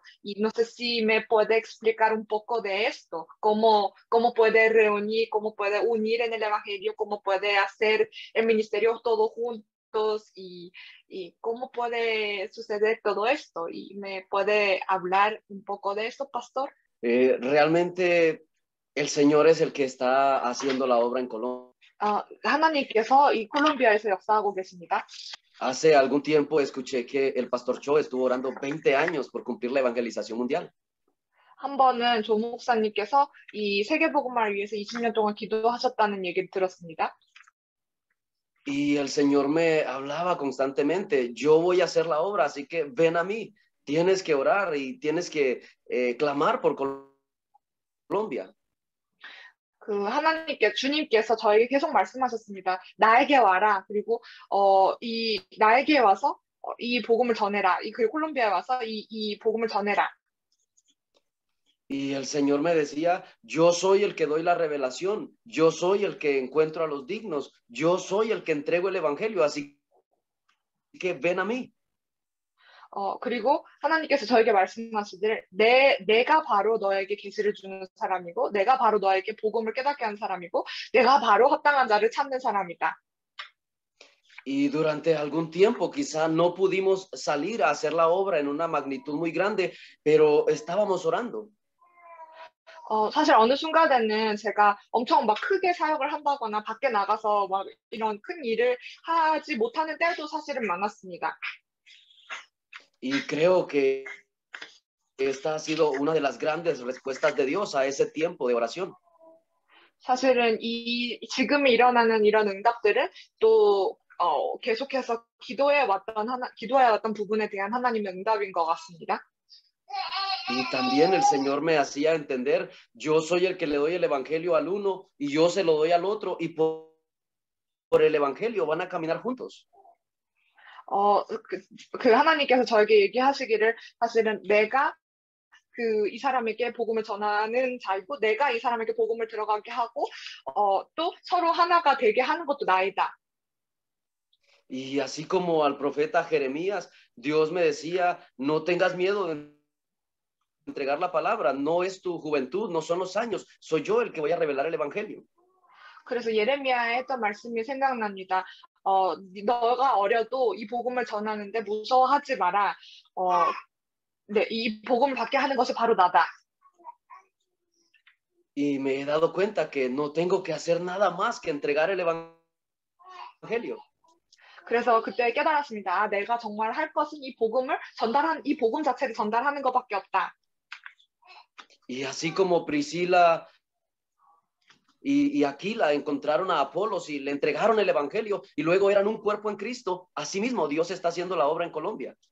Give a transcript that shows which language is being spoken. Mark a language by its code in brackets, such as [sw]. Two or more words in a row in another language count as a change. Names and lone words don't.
[es] Y no sé si me puede explicar un poco de esto, cómo puede reunir, cómo puede unir en el Evangelio, cómo puede hacer el ministerio todos juntos y cómo puede suceder todo esto. ¿Y me puede hablar un poco de esto, pastor? Realmente el Señor es el que está haciendo la obra en Colombia. [ko] 하나님께서 이 콜롬비아에서 역사하고 계십니다. [es] Hace algún tiempo escuché que el pastor Cho estuvo orando 20 años por cumplir la evangelización mundial. [ko] 한 번은 조 목사님께서 이 세계복음화를 위해서 20년 동안 기도하셨다는 얘기를 들었습니다. [es] Y el Señor me hablaba constantemente, yo voy a hacer la obra, así que ven a mí, tienes que orar y tienes que clamar por Colombia. [ko] 주님께서 저에게 계속 말씀하셨습니다. 나에게 와라. 그리고 나에게 와서 이 복음을 전해라. 그리고 콜롬비아에 와서 이 복음을 전해라. [es] Y el Señor me decía, yo soy el que doy la revelación, yo soy el que encuentro a los dignos, yo soy el que entrego el evangelio, así que ven a mí. [ko] 그리고 하나님께서 저에게 말씀하시길 내가 바로 너에게 계시를 주는 사람이고 내가 바로 너에게 복음을 깨닫게 하는 사람이고 내가 바로 합당한 자를 찾는 사람이다. [es] Y durante algún tiempo quizá no pudimos salir a hacer la obra en una magnitud muy grande, pero estábamos orando. [ko] 사실 어느 순간에는 제가 엄청 막 크게 사역을 한다거나 밖에 나가서 막 이런 큰 일을 하지 못하는 때도 사실은 많았습니다. [es] Y creo que esta ha sido una de las grandes respuestas de Dios a ese tiempo de oración. [ko] 사실은 지금 일어나는 이런 응답들은 또 계속해서 기도해 왔던 부분에 대한 하나님의 응답인 것 같습니다. [es] Y también el Señor me hacía entender, yo soy el que le doy el evangelio al uno y yo se lo doy al otro y por el evangelio van a caminar juntos. [ko] 하나님께서 저에게 얘기하시기를 사실은 내가 이 사람에게 복음을 전하는 자이고 내가 이 사람에게 복음을 들어가게 하고 또 서로 하나가 되게 하는 것도 나이다. [es] Y así como al profeta Jeremías, Dios me decía, no tengas miedo de entregar la palabra, no es tu juventud, no son los años, soy yo el que voy a revelar el evangelio. [ko] 그래서 예레미야에 했던 말씀이 생각납니다. 너가 어려도 이 복음을 전하는데 무서워하지 마라. 이 복음을 받게 하는 것이 바로 나다. [es] Y me he dado cuenta que no tengo que hacer nada más que entregar el evangelio. [ko] 그래서 그때 깨달았습니다. 내가 정말 할 것은 이 복음 자체를 전달하는 것밖에 없다. [es] Y así como Priscila y Aquila encontraron a Apolos y le entregaron el evangelio y luego eran un cuerpo en Cristo, así mismo Dios está haciendo la obra en Colombia.